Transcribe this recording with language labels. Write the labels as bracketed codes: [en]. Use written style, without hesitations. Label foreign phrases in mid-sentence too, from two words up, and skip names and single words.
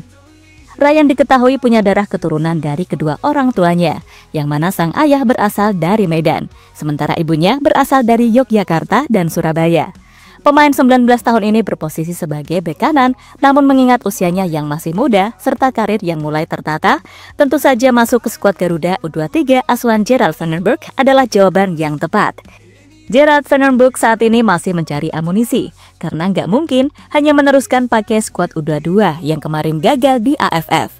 [id] Ryan diketahui punya darah keturunan dari kedua orang tuanya, yang mana sang ayah berasal dari Medan, sementara ibunya berasal dari Yogyakarta dan Surabaya. Pemain 19 tahun ini berposisi sebagai bek kanan, namun mengingat usianya yang masih muda serta karir yang mulai tertata, tentu saja masuk ke skuad Garuda U23 asuhan Gerald van den Berg adalah jawaban yang tepat. Gerald van den Berg saat ini masih mencari amunisi, karena nggak mungkin hanya meneruskan pakai skuad U22 yang kemarin gagal di AFF.